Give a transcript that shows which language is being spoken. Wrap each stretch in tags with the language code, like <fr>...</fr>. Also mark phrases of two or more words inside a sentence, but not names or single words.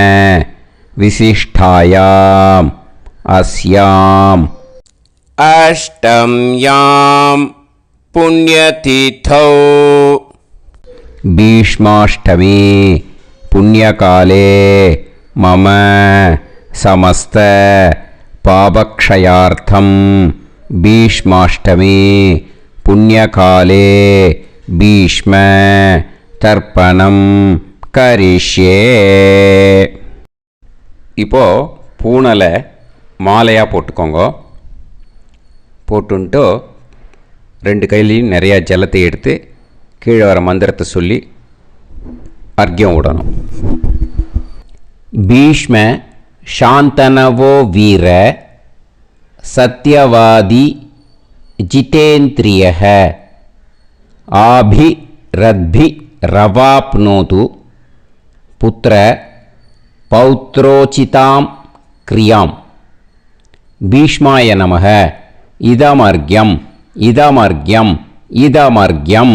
<sa>विशिष्टायाम् अस्याम् अष्टम्यां पुण्यतिथौ भीष्माष्टमी पुण्यकाले मम समस्त पापक्षयार्थं भीष्माष्टमी पुण्यकाले भीष्म तर्पणं करिष्ये।</sa> <ta>இப்போ பூனலை மாலையாக போட்டுக்கோங்க. போட்டுன்ட்டு ரெண்டு கையிலையும் நிறையா ஜலத்தை எடுத்து கீழே வர மந்திரத்தை சொல்லி அர்க்கியம் விடணும்.</ta> <sa>भीष्म शान्तनवो वीर सत्यवादी जितेन्द्रियः आभिरद्भि रवाप्नोतु पुत्र पौत्रोचिताम् क्रियाम् भीष्माय नमः इदमर्घ्यम् इदमर्घ्यम् इदमर्घ्यम्.</sa>